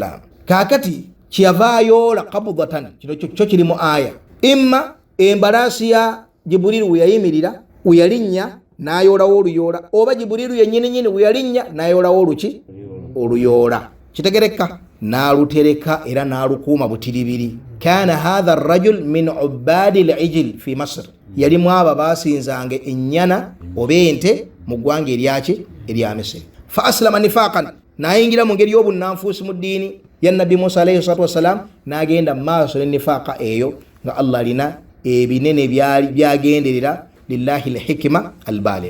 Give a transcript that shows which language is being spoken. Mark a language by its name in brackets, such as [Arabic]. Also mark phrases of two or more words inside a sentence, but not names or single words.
[Ganda] Kaakati kyava ayoola qabdatan, kino kyo kiri mu aya imma embalasi ya Jibuliru weyayimirira weyalinnya n'ayolawo oluyoola, oba Jibuliru yennyini weyalinnya n'ayolawo oluki oluyoola. Kitegereka? N'alutereka era n'alukuuma butiribiri. [Arabic] كان هذا الرجل من عباد العجل في مصر, [Ganda] yalimu abo basinzanga ennyana oba ente mu ggwanga eryaki erya Misiri. [Arabic] فأسلم نفاقا, [Ganda] n'ayingira mu ngeri y'obunnanfuusi mu ddiini ya Nabbi Musa [Arabic] عليه الصلاة والسلام, [Ganda] n'agenda mu maaso n'enifaaqa eyo nga Allah alina ebinene byagenderera [Arabic] لله الحكمة البالغة.